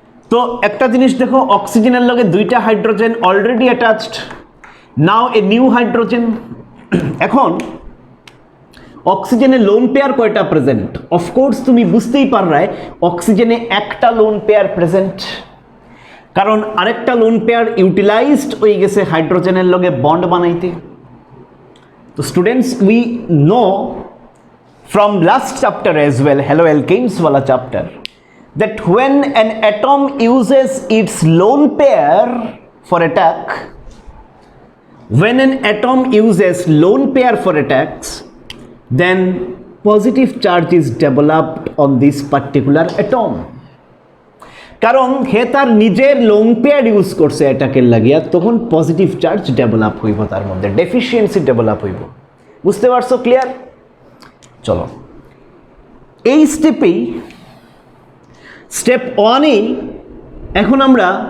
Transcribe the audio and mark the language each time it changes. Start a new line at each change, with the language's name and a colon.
Bangla: তো একটা জিনিস দেখো, অক্সিজেনের লগে দুইটা hydrogen already attached,
English: Now a new hydrogen.
Bangla: এখন অক্সিজেনে লোন পেয়ার কয়টা প্রেজেন্ট? অফকোর্স তুমি বুঝতেই পাররায় অক্সিজেনে একটা লোন পেয়ার প্রেজেন্ট, কারণ আরেকটা লোন পেয়ার ইউটিলাইজড হয়ে গেছে হাইড্রোজেনের লগে বন্ড বানাইতে।
English: তো students, we know from last chapter as well, halo alkanes ওয়ালা chapter, that when an atom uses its lone pair for attack, when an atom uses lone pair for attacks, then positive charge is developed on this particular atom।
Bangla: কারণ হে তার নিজের lone pair use করছে অ্যাটাকের লাগিয়া, তখন positive charge develop হইব, তার মধ্যে ডেফিসিয়েন্সি ডেভেলপ হইব। বুঝতে পারছো? ক্লিয়ার? চলো, এই স্টেপ 1-এই এখন আমরা